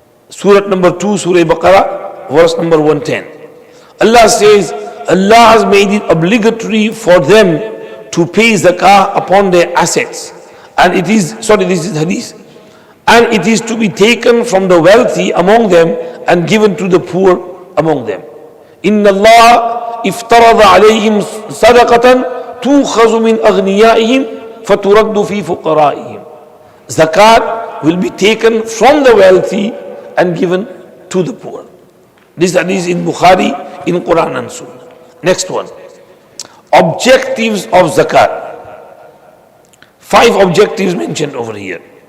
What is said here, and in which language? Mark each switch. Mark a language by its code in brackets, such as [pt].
[en] Surah number 2, Surah Baqarah, verse number 110. Allah says, Allah has made it obligatory for them to pay zakah upon their assets. And it is, this is hadith. And it is to be taken from the wealthy among them and given to the poor among them. [ar] إِنَّ اللَّهَ افترض عليهم صدقة تؤخذ من أغنيائهم فترد في فقرائهم. [en] Zakat will be taken from the wealthy and given to the poor. This hadith in Bukhari, in Quran and Sunnah. Next one. Objectives of zakat. 5 objectives mentioned over here.